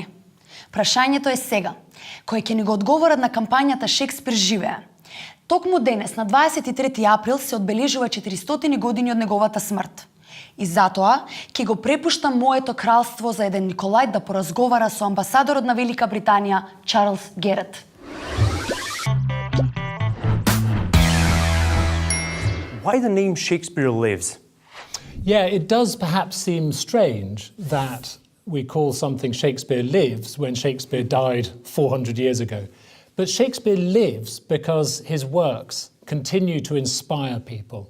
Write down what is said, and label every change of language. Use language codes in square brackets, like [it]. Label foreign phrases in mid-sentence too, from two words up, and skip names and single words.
[mk] Прашањето е сега, кој ќе ни го одговорат на кампањата Шекспир живее. Токму денес, на 23 април, се одбележува 400 години од неговата смрт. И затоа ќе го препуштам моето кралство за еден Николај да поразговара со амбасадорот на Велика Британија, Чарлс Герет. [en] Why the name Shakespeare lives? Yeah, it does perhaps seem strange that we call something Shakespeare lives when Shakespeare died 400 years ago. But Shakespeare lives because his works continue to inspire people.